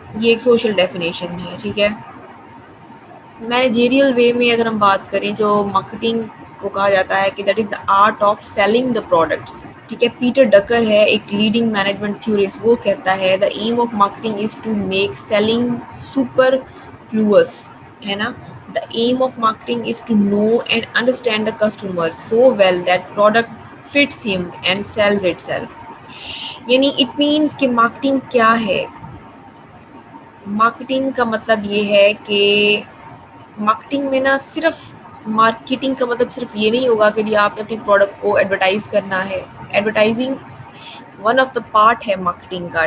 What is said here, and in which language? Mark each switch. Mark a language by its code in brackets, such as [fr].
[ur] یہ ایک social definition ہے. ٹھیک ہے، مینیجریل وے میں اگر ہم بات کریں جو مارکیٹنگ کو کہا جاتا ہے کہ [en] That is the art of selling the products. [ur] ٹھیک ہے، پیٹر ڈکر ہے ایک لیڈنگ مینجمنٹ تھیورسٹ، وہ کہتا ہے [en] The aim of marketing is to make selling superfluous. [ur] ہے نا، [en] the aim of marketing is to know and understand the customer so well that product fits him and sells itself. [ur] یعنی [en] it means [ur] کہ marketing کیا ہے. Marketing کا مطلب یہ ہے کہ مارکیٹنگ میں نا صرف مارکیٹنگ کا مطلب صرف یہ نہیں ہوگا کہ جی آپ نے اپنی پروڈکٹ کو ایڈورٹائز کرنا ہے. Advertising one of the part ہے مارکیٹنگ کا.